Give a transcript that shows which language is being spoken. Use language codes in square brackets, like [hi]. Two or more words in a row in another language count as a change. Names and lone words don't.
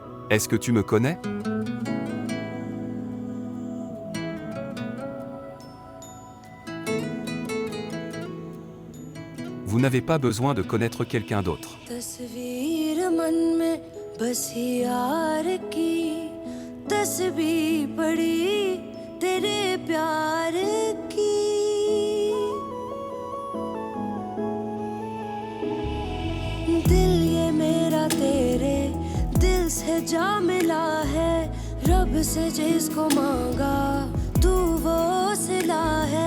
[fr] Est-ce que tu me connais? Vous n'avez pas besoin de connaître quelqu'un d'autre. [hi] तस्वीर मन में बसी यार की तस्बीह पड़ी तेरे प्यार की दिल ये मेरा तेरे दिल से जा मिला है रब से जिसको मांगा तू वो सिला है